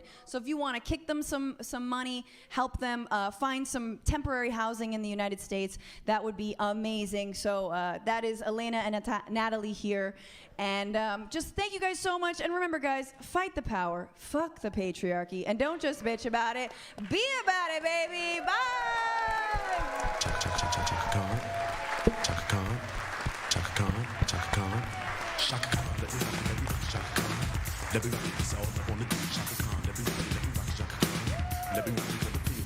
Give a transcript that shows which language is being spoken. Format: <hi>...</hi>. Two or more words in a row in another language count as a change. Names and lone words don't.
<en>So if you want to kick them some money, help them find some temporary housing in the United States, that would be amazing. So that is Elena and Natalie here. And just thank you guys so much. And remember, guys, fight the power, fuck the patriarchy, and don't just bitch about it. Be about it, baby. Bye. Chaka Khan, Chaka Khan, Chaka Khan, Chaka Khan, Chaka Khan, let me rock Chaka Khan. Let me rock this all I wanna do, Chaka Khan. Let me rock Chaka Khan. Let me rock</en>